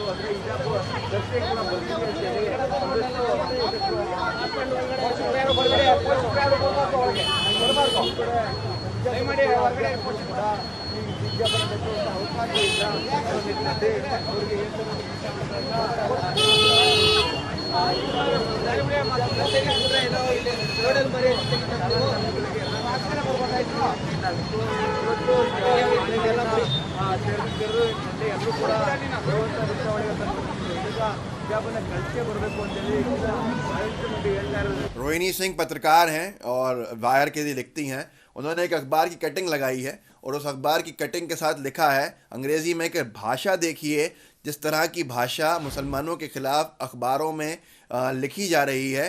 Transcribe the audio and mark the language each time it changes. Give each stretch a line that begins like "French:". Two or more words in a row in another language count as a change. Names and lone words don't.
Kannada: ಅಂದ್ರೆ ಹಿಜಾಬ್ ಧರಿಸಿ ಕೂಡ ಬರ್ತೀವಿ ಅಂತೇಳಿ ದಯಮಾಡಿ ಹೊರಗಡೆ ಕೂಡ ಈ ವಿದ್ಯಾಭ್ಯಾಸ ಅವಕಾಶ ಇಲ್ಲ ಅವರಿಗೆ ಎಲ್ಲರೂ ಕೂಡ
Hindi: रोहिणी सिंह पत्रकार हैं और वायर के लिए लिखती हैं। उन्होंने एक अखबार की कटिंग लगाई है और उस अखबार की कटिंग के साथ लिखा है अंग्रेज़ी में कि भाषा देखिए, जिस तरह की भाषा मुसलमानों के ख़िलाफ़ अखबारों में लिखी जा रही है।